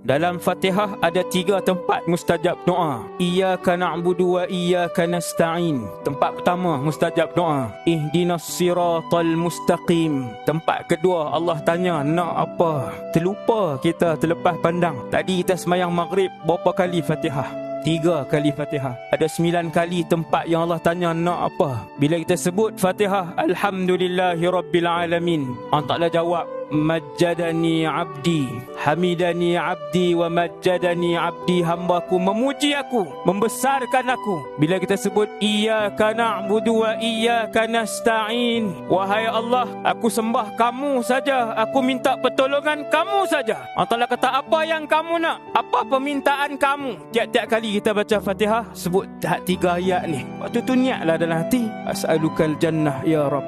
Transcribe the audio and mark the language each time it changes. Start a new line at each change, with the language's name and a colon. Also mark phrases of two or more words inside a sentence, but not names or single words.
Malay: Dalam Fatihah ada 3 tempat mustajab doa.
Arabic: إياك نعبد وإياك نستعين.
Malay: Tempat pertama mustajab doa.
Arabic: اهدنا الصراط المستقيم.
Malay: Tempat kedua Allah tanya nak apa. Terlupa kita, terlepas pandang. Tadi kita sembahyang maghrib berapa kali Fatihah? 3 kali Fatihah. Ada 9 kali tempat yang Allah tanya nak apa. Bila kita sebut Fatihah,
Arabic: الحمد لله رب العالمين,
Malay: Allah Ta'ala jawab,
Arabic: مجدني عبدي، حمدني عبدي ومجدني عبدي.
Malay: Hambaku memuji aku, membesarkan aku. Bila kita sebut
Arabic: إياك نعبد وإياك نستعين,
Malay: wahai Allah, aku sembah kamu saja, aku minta pertolongan kamu saja. Allah Ta'ala kata, apa yang kamu nak? Apa permintaan kamu? Tiap-tiap kali kita baca Fatihah, sebut 3 ayat ni. Waktu tu niatlah dalam hati,
Arabic: أسألك الجنة يا رب.